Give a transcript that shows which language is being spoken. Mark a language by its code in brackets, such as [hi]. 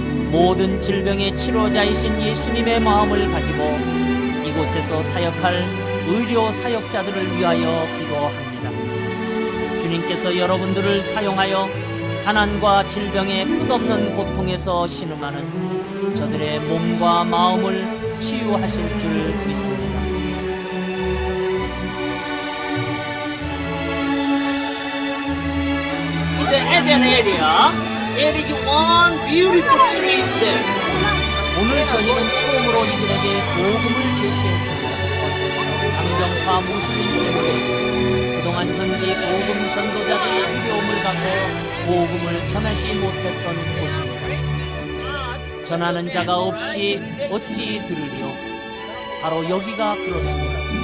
[ko] 모든 질병의 치료자이신 예수님의 마음을 가지고 이곳에서 사역할 의료 사역자들을 위하여 기도합니다. 주님께서 여러분들을 사용하여 가난과 질병의 끝없는 고통에서 신음하는 저들의 몸과 마음을 치유하실 줄 믿습니다. [en] In the Eden area, there is one beautiful tree there. [ko] 오늘 저희는 처음으로 이들에게 복음을 제시했습니다. 강경파 무슬림 때문에 그동안 현지 복음 전도자들의 두려움을 갖고 복음을 전하지 못했던 곳입니다. 전하는 자가 없이 어찌 들으리요? 바로 여기가 그렇습니다.